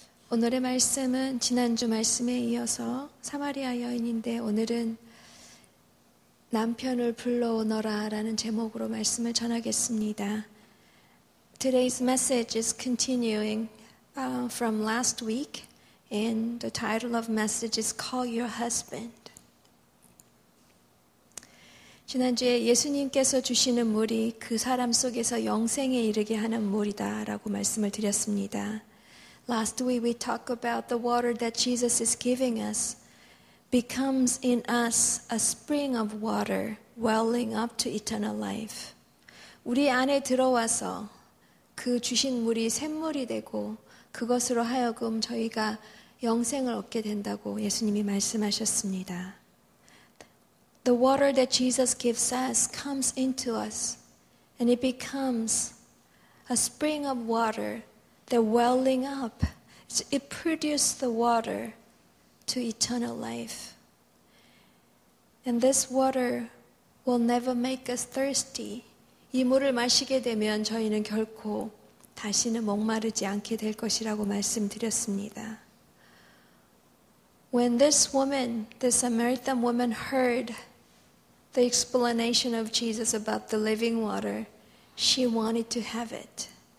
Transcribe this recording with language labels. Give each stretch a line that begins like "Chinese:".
Korean: 오늘의 말씀은 지난주 말씀에 이어서 사마리아 여인인데 오늘은 남편을 불러오너라 라는 제목으로 말씀을 전하겠습니다.
English: Today's message is continuing from last week and the title of message is Call Your Husband.
Korean: 지난주에 예수님께서 주시는 물이 그 사람 속에서 영생에 이르게 하는 물이다 라고 말씀을 드렸습니다.
English: Last week we talked about the water that Jesus is giving us becomes in us a spring of water welling up to eternal life.
Korean: 우리 안에 들어와서 그 주신 물이 샘물이 되고 그것으로 하여금 저희가 영생을 얻게 된다고 예수님이 말씀하셨습니다.
English: The water that Jesus gives us comes into us and it becomes a spring of water that welling up. It produces the water to eternal life. And this water will never make us thirsty.
Korean: 이 물을 마시게 되면 저희는 결코 다시는 목마르지 않게 될 것이라고 말씀드렸습니다.
English: When this woman, the Samaritan woman, heard the explanation of Jesus about the living water, she wanted to have it.